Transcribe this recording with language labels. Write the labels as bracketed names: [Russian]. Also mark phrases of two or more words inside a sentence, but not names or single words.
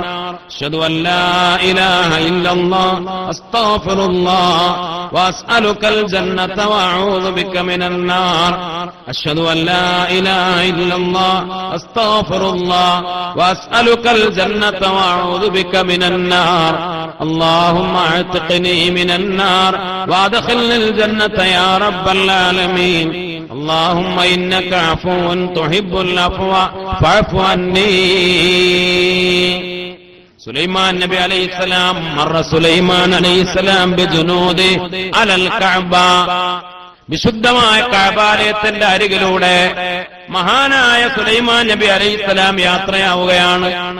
[Arabic] أشهد أن لا إله إلا الله أستغفر الله وأسألك الجنة وأعوذ بك من النار. أشهد أن لا إله إلا الله أستغفر الله وأسألك الجنة وأعوذ بك من النار. اللهم اعتقني من النار وادخلني الجنة يا رب العالمين. اللهم إنك عفو تحب العفو فاعف عني. [Malayalam] സുലൈമാൻ നബി അലൈഹിസ്സലാം [Arabic] مر سليمان عليه السلام بجنود على الكعبة, [Malayalam] വിശുദ്ധമായ കഅബാലയത്തിന്റെ അരികിലൂടെ മഹാനായ സുലൈമാൻ നബി അലൈഹിസ്സലാം യാത്രയാവുകയാണ്.